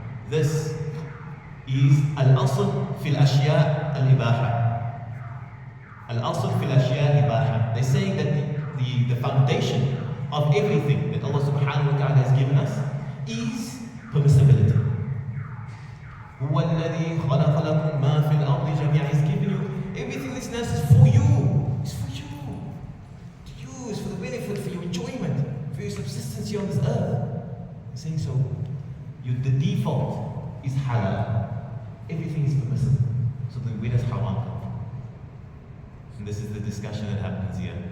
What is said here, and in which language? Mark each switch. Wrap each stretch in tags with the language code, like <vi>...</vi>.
<en>This is</en> <ar>al-asl fil ashya al-ibaha. Al-asl fil ashya al-ibaha.</ar> <en>They're saying that the foundation of everything that Allah subhanahu wa ta'ala has given us is permissibility.</en> <ar>هو الذي خلق لكم ما في الأرض جميعا.</ar> <en>He's given you everything this is for you. It's for you. To use, for the benefit, for your enjoyment, for your subsistence here on this earth. He's saying so. The default is halal. Everything is permissible. So then where does haram come from? And this is the discussion that happens here.</en>